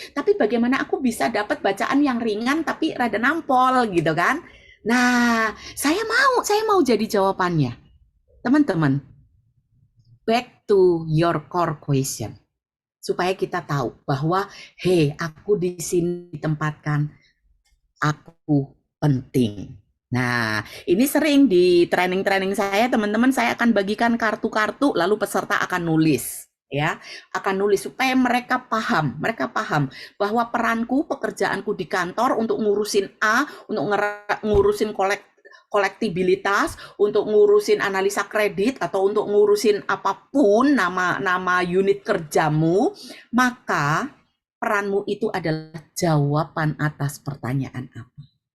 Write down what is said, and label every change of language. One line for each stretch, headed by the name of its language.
Indonesian: Tapi bagaimana aku bisa dapat bacaan yang ringan tapi rada nampol gitu kan? Nah, saya mau jadi jawabannya.
English: Teman-teman, back to your core question.
Indonesian: supaya kita tahu bahwa hei, aku di sini ditempatkan, aku penting. Nah, ini sering di training-training saya, teman-teman, saya akan bagikan kartu-kartu, lalu peserta akan nulis, ya, akan nulis supaya mereka paham bahwa peranku, pekerjaanku di kantor untuk ngurusin A, untuk ngurusin kolektibilitas, untuk ngurusin analisa kredit, atau untuk ngurusin apapun nama unit kerjamu, maka peranmu itu adalah jawaban atas pertanyaan apa.